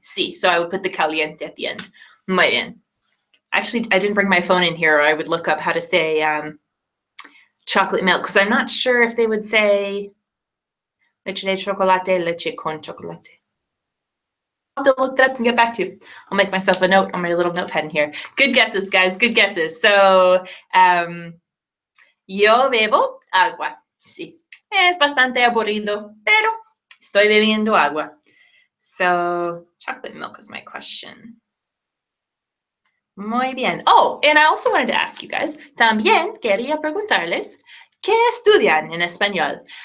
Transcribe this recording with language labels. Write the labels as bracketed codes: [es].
[es] Sí, [en] so I would put the caliente at the end. [es] Muy bien. [en] Actually, I didn't bring my phone in here, or I would look up how to say chocolate milk, because I'm not sure if they would say [es] leche de chocolate, leche con chocolate. [en] I'll have to look that up and get back to you. I'll make myself a note on my little notepad in here. Good guesses, guys, good guesses. So, [es] yo bebo agua. Sí, es bastante aburrido, pero estoy bebiendo agua. [en] So, chocolate milk is my question. [es] Muy bien. [en] Oh, and I also wanted to ask you guys, [es] también quería preguntarles, ¿qué estudian en español?